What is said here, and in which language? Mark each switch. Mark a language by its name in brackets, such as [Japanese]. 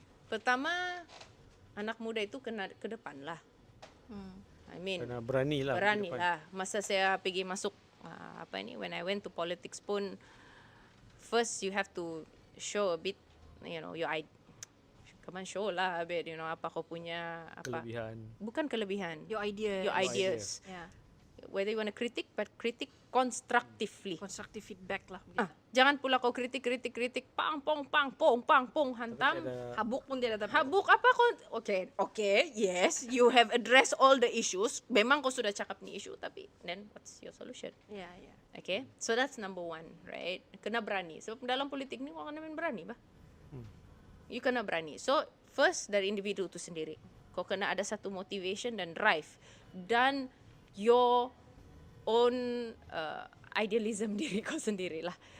[Malay] Pertama, anak muda itu kena ke depan lah. [English] I mean, [Malay] kena berani lah. Masa saya pergi masuk [English] when I went to politics pun, first you have to show a bit, your come on, show lah a bit, [Malay] apa kau punya kelebihan. Bukan kelebihan. [English] Your ideas. Your ideas. Yeah. whether you want to critic, but critic constructively. Constructive feedback lah. [Malay] Jangan pula kau kritik, pang, pong, hantam. Habuk pun dia datang. Habuk apa kau? [English] Okay, yes, you have addressed all the issues. [Malay] Memang kau sudah cakap ni issue, tapi [English] then what's your solution? [Malay] Ya. [English] Okay, so that's number one, right? [Malay] Kena berani. Sebab dalam politik ni kau kena berani, bah. You kena berani. [English] So first [Malay] dari individu tu sendiri. Kau kena ada satu motivation dan drive dan [English] your own idealism [Malay] diri kau sendirilah.